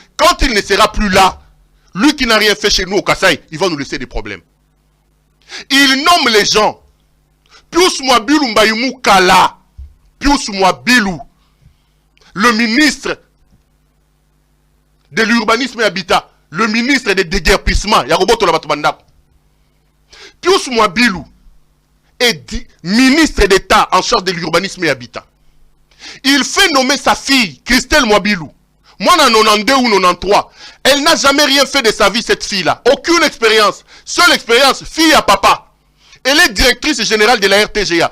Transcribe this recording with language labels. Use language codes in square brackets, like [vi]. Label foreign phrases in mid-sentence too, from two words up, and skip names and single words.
[fr] Quand il ne sera plus là, lui qui n'a rien fait chez nous au Kasaï, il va nous laisser des problèmes. Il nomme les gens. Pius Mwabilu Mbayumu Kala. Pius Mwabilu. Le ministre de l'urbanisme et habitat. Le ministre des déguerpissements. Yaroboto Labatobandap. Pius Mwabilu est ministre d'État en charge de l'urbanisme et habitat. Il fait nommer sa fille, Christelle Mwabilu. Moi, en 92 ou 93, elle n'a jamais rien fait de sa vie, cette fille-là. Aucune expérience. Seule expérience, fille à papa. Elle est directrice générale de la RTGA.